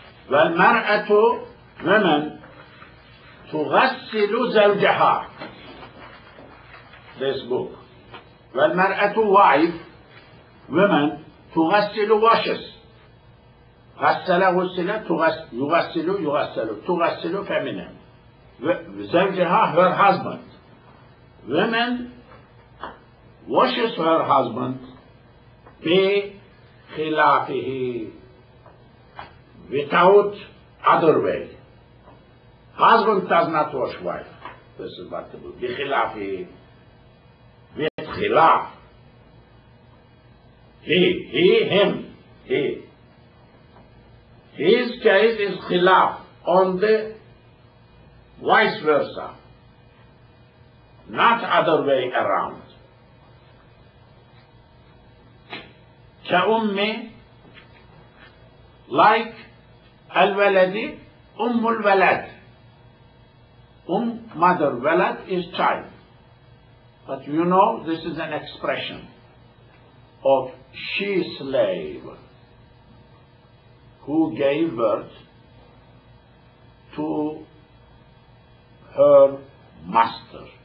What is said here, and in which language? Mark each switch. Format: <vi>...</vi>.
<ar>والمرأة, women, تغسل زوجها.</ar> <en>This book. والمرأة, wife, women, تغسل, washes.</en> <ar>غسل, غسل, يغسل, يغسل, تغسل, feminine.</ar> <en>زوجها, her husband. Women washes her husband بخلافه, without other way. Husband does not wash wife. This is what to do. بخلافه, with khilaf. He, him, he. His case is khilaf, on the vice versa. Not other way around.</en> <ar>كأم, like الولد, الولد.</ar> <en>Mother, walad is child. But you know, this is an expression of she-slave who gave birth to her master.</en>